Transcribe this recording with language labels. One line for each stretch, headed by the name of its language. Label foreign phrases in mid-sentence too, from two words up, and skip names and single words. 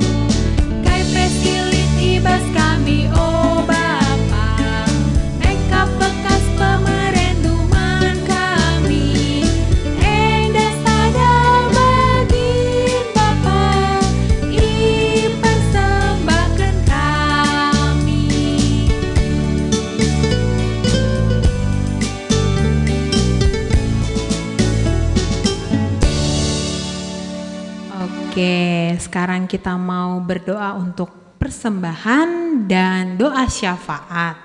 Batak Karo: Kai presilit ibas kami o Bapa, eka bekas pemerenduman kami. Enda sada bagin Bapa, i persembahkan kami.
Indonesian: Oke, sekarang kita mau berdoa untuk persembahan dan doa syafaat.